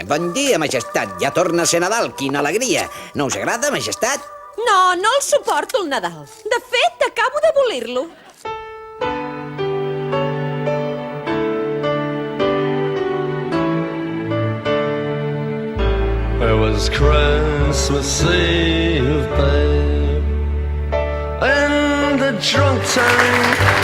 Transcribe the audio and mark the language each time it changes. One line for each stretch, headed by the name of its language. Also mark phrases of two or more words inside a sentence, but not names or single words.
Catalan: Bon dia, majestat. Ja torna a ser Nadal. Quina alegria. No us agrada, majestat? No, no el suporto, el Nadal. De fet, acabo d'abolir-lo.
English: It was Christmas Eve, babe, in the drunk tank.